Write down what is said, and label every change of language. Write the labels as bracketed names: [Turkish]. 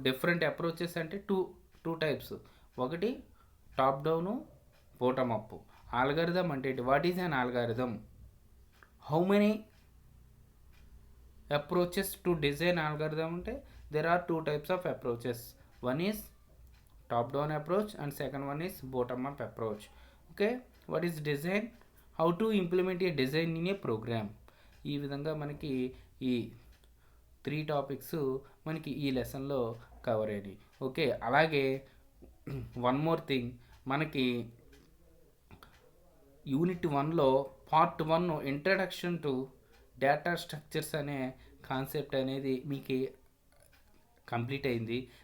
[Telugu] Different approaches అంటే two types. ఒకటి top down, bottom up. [English] Algorithm అంటే what is an algorithm, how many approaches to design algorithm అంటే there are 2 types of approaches. One is top down approach and second one is bottom up approach. Okay, what is design, how to implement a design in a program. [Telugu] ఈ విధంగా మనకి ఈ 3 topics మనకి ఈ లెసన్లో cover అయినాయి. Okay, అలాగే one more thing, మనకి unit 1లో part 1 introduction to data structures అనే కాన్సెప్ట్ అనేది మీకు కంప్లీట్ అయింది.